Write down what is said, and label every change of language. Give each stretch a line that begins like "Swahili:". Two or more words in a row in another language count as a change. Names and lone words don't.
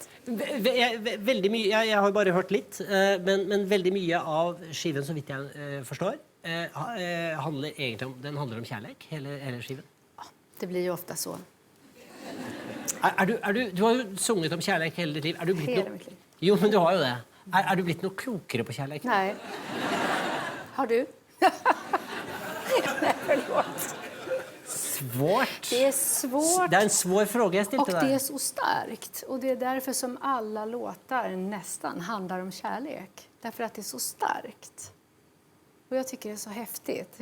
Norwegian: Veldig mye, jeg har jo bare hørt litt, men veldig mye av skiven, så vidt jeg forstår, handler egentlig om kjærlighet, hele skiven. Ja, det blir jo ofte så. Du har jo sunget om kjærlighet hele ditt liv. Hele mitt liv. Jo, men du har jo det. Er du blitt noe klokere på kjærlighet?
Swedish: Nej. Har du? Nej, förlåt. Svårt. Det är svårt. Det är en svår fråga jag Och
Norwegian: stilte
Swedish: det där. är så starkt. Och det är därför som alla låtar nästan handlar om kärlek. Därför att det är så starkt. Och jag tycker det är så häftigt.